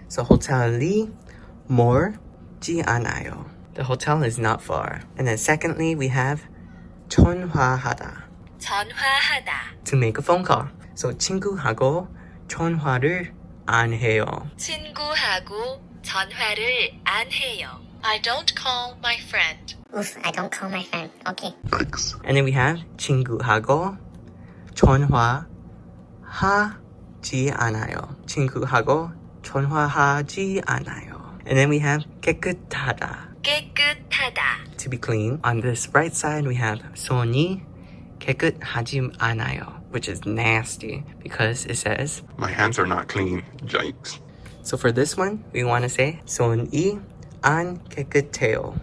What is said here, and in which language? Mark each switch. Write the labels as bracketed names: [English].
[Korean] So 호텔이 멀지 않아요. [English] The hotel is not far. And then secondly, we have 전화하다. [Korean] 전화하다. [English] To make a phone call. [Korean] So 친구하고 전화를 안 해요. 친구하고 전화를 안 해요. [English] I don't call my friend. Oof, I don't call my friend. Okay. Yikes. And then we have [Korean] 친구하고 전화하지 않아요. 친구하고 전화하지 않아요. [English] And then we have 깨끗하다. [Korean] 깨끗하다. [English] To be clean. On this right side, we have [Korean] 손이 깨끗하지 않아요, [English] which is nasty because it says. My hands are not clean. Yikes. So for this one, we want to say [Korean] 손이 안 깨끗해요.